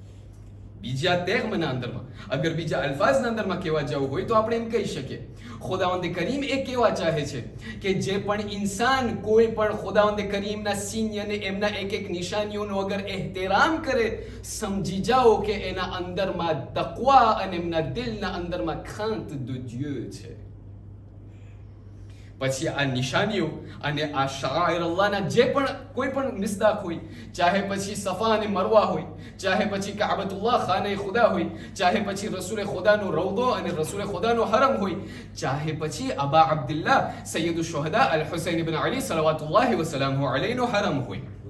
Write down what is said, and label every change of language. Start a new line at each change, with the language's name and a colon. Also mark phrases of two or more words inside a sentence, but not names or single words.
Gujarati: બીજા તેગમના અંદરમાં, અગર બીજા અલ્ફાઝના અંદરમાં કહેવા જવું હોય તો આપણે એમ કહી શકીએ, ખુદાવંદ કરીમ એ કહેવા ચાહે છે કે જે પણ ઇન્સાન કોઈ પણ ખુદાવંદ કરીમના સિન્ય અને એમના એક એક નિશાનીઓનો અગર એહતરામ કરે, સમજી જાઓ કે એના અંદરમાં તકવા અને એમના દિલના અંદરમાં
French: crainte de Dieu
Gujarati: છે. પછી આ નિશાનીઓ અને આ શાઇર અલ્લાહના જે પણ કોઈ પણ મિસદાક હોય, ચાહે પછી સફા અને મરવા હોય, ચાહે પછી કાબતુલ્લાહ ખાને ખુદા હોય, ચાહે પછી રસૂલ ખુદાનો રૌદો અને રસૂલ ખુદાનો હરમ હોય, ચાહે પછી અબા અબ્દુલ્લાહ સૈયદુ શુહદા અલ હુસૈન ઇબ્ન અલી
Arabic: صلوات الله وسلام
Gujarati: અલૈહિનો હરમ હોય.